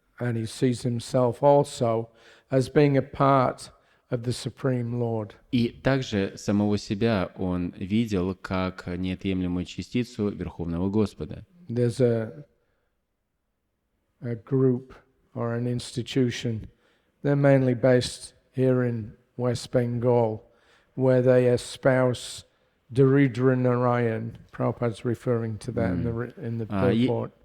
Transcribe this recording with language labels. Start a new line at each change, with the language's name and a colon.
English: And he sees himself also as being a part of the Supreme Lord.
Russian: И также самого себя он видел как неотъемлемую частицу Верховного Господа.
English: There's a group or an institution, they're mainly based here in West Bengal, where they espouse Daridra Narayan. Prabhupada's referring to that in the purport.